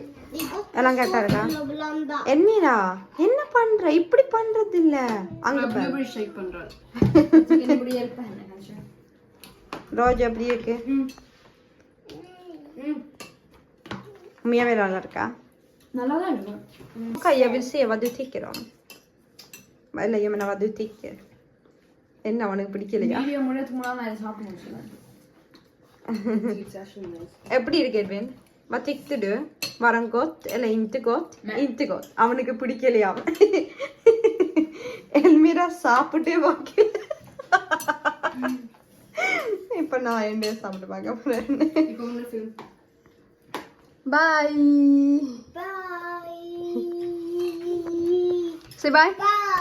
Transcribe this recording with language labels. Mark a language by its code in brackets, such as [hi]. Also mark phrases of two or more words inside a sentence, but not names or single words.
[ta] எல்லாம் கரெக்டா இருக்கா? என்னடா என்ன பண்ற? இப்படி பண்றது இல்ல. அங்க பாரு. ஷேக் பண்றாரு. இப்படி இருப்பேன். ரோஜ் எப்படி இருக்கு? உண்மையாவே நல்லா இருக்கா? நல்லா தான் இருக்கு. [sv] Okej, jag vill se vad du tycker om. Eller jag menar vad du tycker. [ta] என்ன அவனுக்கு பிடிக்கலையா? வீடியோ முடியறதுக்கு முன்னாடி நான் சாப்பிட முடியல. எப்படி இருக்கு எட்வின்? [sv] Vad tyckte du? Var den gott eller inte gott? Inte gott. [ta] அவனுக்கு பிடிக்கலையா? எல்மிரா சாப்பிட்டே பாக்கல. இப்ப நான் என்ன சாப்பிட்டு பார்க்க போறேன். இப்போ உங்க ஃபில்ம். [en] Bye. Bye. Say bye. Bye.